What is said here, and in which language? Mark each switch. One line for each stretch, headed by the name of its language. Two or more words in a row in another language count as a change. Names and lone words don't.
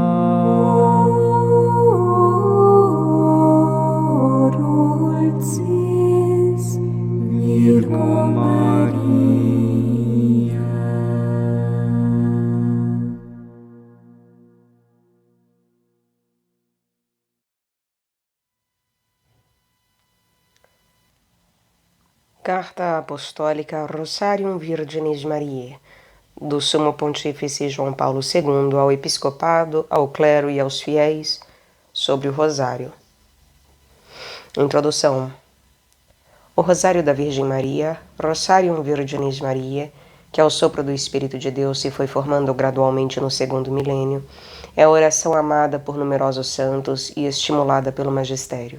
Latin: o dulcis Virgo Maria.
Portuguese: Carta Apostólica Rosarium Virginis Mariae, do Sumo Pontífice João Paulo II ao Episcopado, ao clero e aos fiéis, sobre o Rosário. Introdução. O Rosário da Virgem Maria, Rosarium Virginis Mariae, que ao sopro do Espírito de Deus se foi formando gradualmente no segundo milênio, é a oração amada por numerosos santos e estimulada pelo magistério.